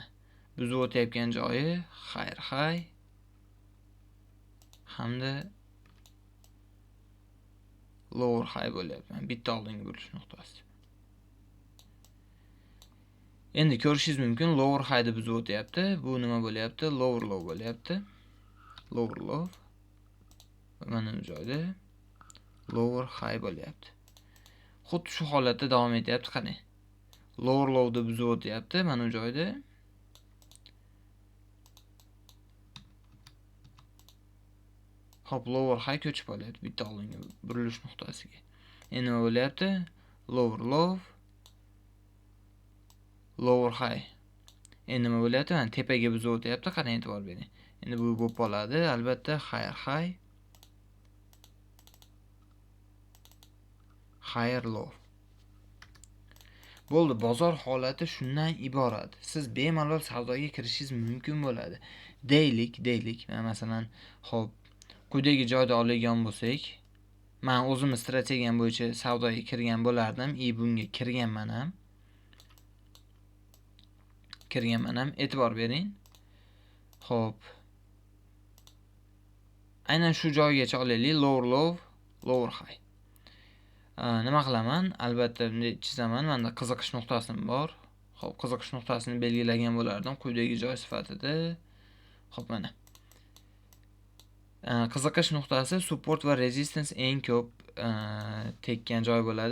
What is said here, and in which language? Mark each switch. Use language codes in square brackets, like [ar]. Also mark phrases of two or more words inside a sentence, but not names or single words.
[uz] Buzib o'tayotgan joyi high hamda [en] lower high [uz] bo'lyapti. Bitta oldingi burilish nuqtasi. Endi ko'rishingiz mumkin, [en] lower highni [uz] buzib o'tyapti. Bu nima bo'lyapti? [en] Lower low bo'lyapti. Lower low. [uz] Mana bu joyda [en] lower high [uz] bo'lyapti. Xuddi shu holatda davom etyapti, qarang. [en] Lower low'ni [uz] buzib o'tyapti, mana bu joyda. Hop, [en] lower high [uz] ko'chib qolyapti bitta oldingi burilish nuqtasiga. Endi nima bo'lyapti? [en] Lower low, lower high. [uz] Endi nima bo'lyapti? Mana tepaga buzib o'tyapti, qarang, e'tibor bering. Endi bu bo'lib qoladi, albatta [en] higher low. [uz] Bo'ldi, bozor holati shundan iborat. Siz bemalol savdoga kirishingiz mumkin bo'ladi. Deylik, men masalan, xo'p, quyidagi joyda oladigan bo'lsak, men o'zimni strategiyam bo'yicha savdoga kirgan bo'lardim. Bunga kirganman ham. E'tibor bering. Xo'p. Aynan shu joygacha olaylik. [en] Lower low, lower high. [uz] Nima qilaman? Albatta bunday chizaman. Menda qiziqish nuqtasim bor. Xo'p, qiziqish nuqtasini belgilagan bo'lardim quyidagi joy sifatida. Xo'p, mana. Qiziqish nuqtasi support va resistance eng ko'p tekkan joy bo'ladi.